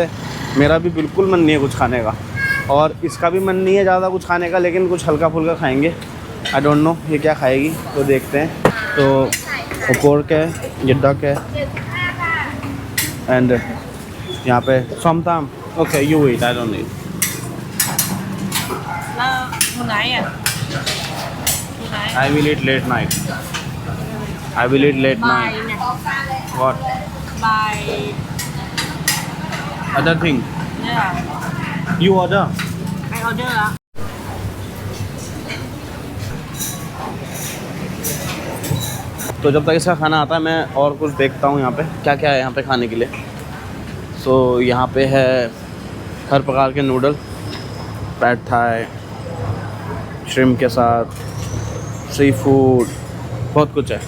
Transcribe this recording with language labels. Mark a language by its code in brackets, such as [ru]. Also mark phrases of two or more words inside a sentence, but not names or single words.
[hi] मेरा भी बिल्कुल मन नहीं है कुछ खाने का, और इसका भी मन नहीं है ज़्यादा कुछ खाने का, लेकिन कुछ हल्का फुल्का खाएंगे। [en] I don't know [hi] ये क्या खाएगी, तो देखते हैं। तो पोर्क है, ये डक है, एंड यहाँ पे समताम। [en] Okay you eat, I don't eat. [th] แล้วมูไนท์อ่ะมูไนท์ [en] I will eat late night. I will eat late [th] บาย [en] night. [th] เนี่ย [en] What? [th] บาย [en] Other thing? [th] เนี่ย [en] You order? I order [th] ละ [hi] तो जब तक इसका खाना आता है मैं और कुछ देखता हूँ यहाँ पे क्या क्या है यहाँ पे खाने के लिए। सो यहाँ पे है हर प्रकार के नूडल, पैड थाई, श्रिम्प के साथ, सी फूड, बहुत कुछ है।